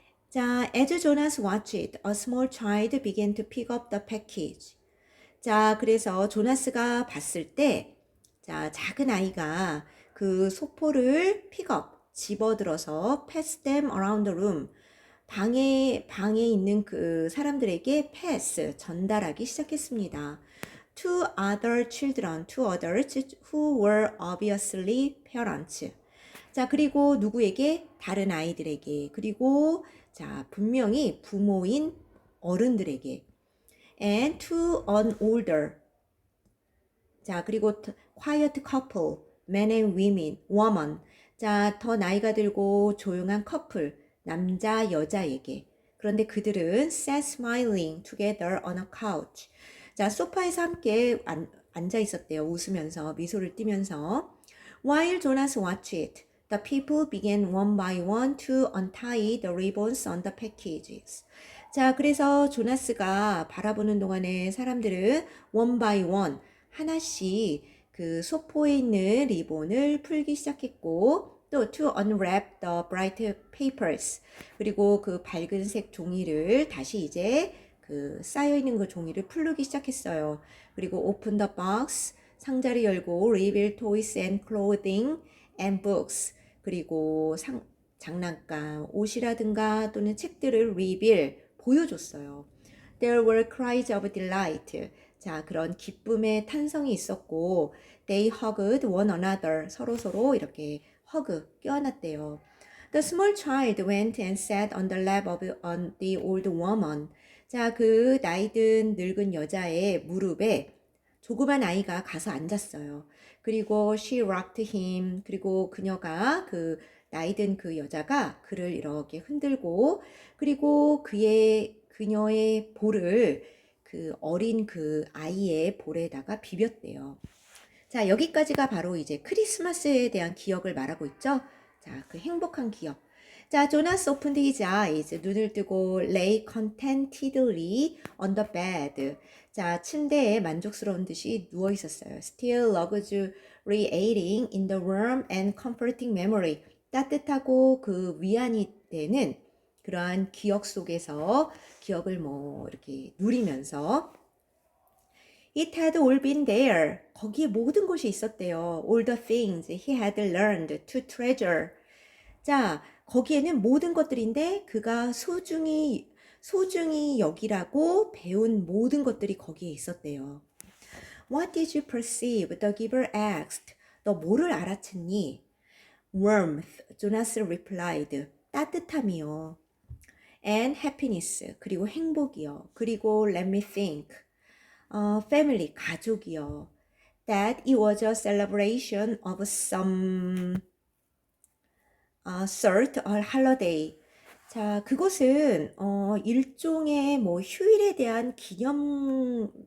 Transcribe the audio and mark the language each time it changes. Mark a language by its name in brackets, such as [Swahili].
[English] 자, as Jonas watched, a small child began to pick up the package. [Korean] 자, 그래서 조나스가 봤을 때, 자, 작은 아이가 그 소포를 픽업, 집어들어서 [English] pass them around the room. [Korean] 방에 있는 그 사람들에게 [English] pass, [Korean] 전달하기 시작했습니다. [English] To other children, to others who were obviously parents. [Korean] 자, 그리고 누구에게? 다른 아이들에게. 그리고 자, 분명히 부모인 어른들에게. [English] And to an older. [Korean] 자, 그리고 [English] quiet couple, men and woman. [Korean] 자, 더 나이가 들고 조용한 커플, 남자, 여자에게. 그런데 그들은 [English] sat smiling together on a couch. [Korean] 자, 소파에서 함께 앉아 있었대요. 웃으면서, 미소를 띠면서. [English] While Jonas watched it, the people began one by one to untie the ribbons on the packages. [Korean] 자, 그래서 조나스가 바라보는 동안에 사람들은 [English] one by one, [Korean] 하나씩 그 소포에 있는 리본을 풀기 시작했고, 또 [English] to unwrap the bright papers, [Korean] 그리고 그 밝은색 종이를 다시 이제 그 쌓여있는 그 종이를 풀기 시작했어요. 그리고 [English] open the box, [Korean] 상자를 열고 [English] reveal toys and clothing and books, [Korean] 그리고 장난감, 옷이라든가 또는 책들을 [English] reveal, [Korean] 보여줬어요. [English] There were cries of delight. [Korean] 자, 그런 기쁨의 탄성이 있었고, [English] they hugged one another. [Korean] 서로 이렇게 껴안았대요. [English] The small child went and sat on the lap of the old woman. [Korean] 자, 그 나이든 늙은 여자의 무릎에 조그만 아이가 가서 앉았어요. 그리고 [English] she rocked him. [Korean] 그리고 그녀가 그 나이든 그 여자가 그를 이렇게 흔들고, 그리고 그녀의 볼을 그 어린 그 아이의 볼에다가 비볐대요. 자, 여기까지가 바로 이제 크리스마스에 대한 기억을 말하고 있죠. 자, 그 행복한 기억. [English] 자, 조나스 opened his eyes. [Korean] 눈을 뜨고 [English] lay contentedly on the bed. [Korean] 자, 침대에 만족스러운 듯이 누워 있었어요. [English] Still luxuriating in the warm and comforting memory. [Korean] 따뜻하고 그 위안이 되는 그러한 기억 속에서 기억을 이렇게 누리면서 [English] It had all been there. [Korean] 거기에 모든 것이 있었대요. [English] All the things he had learned to treasure. [Korean] 자, 거기에는 모든 것들인데 그가 소중히 여기라고 배운 모든 것들이 거기에 있었대요. [English] What did you perceive? The giver asked. [Korean] 너 뭐를 알아챘니? [English] Warmth. 조나스 replied. [Korean] 따뜻함이요. [English] And happiness. [Korean] 그리고 행복이요. 그리고 [English] let me think. family. [Korean] 가족이요. [English] That it was a celebration of some sort or holiday. [Korean] 자, 그것은 일종의 휴일에 대한 기념이었어요.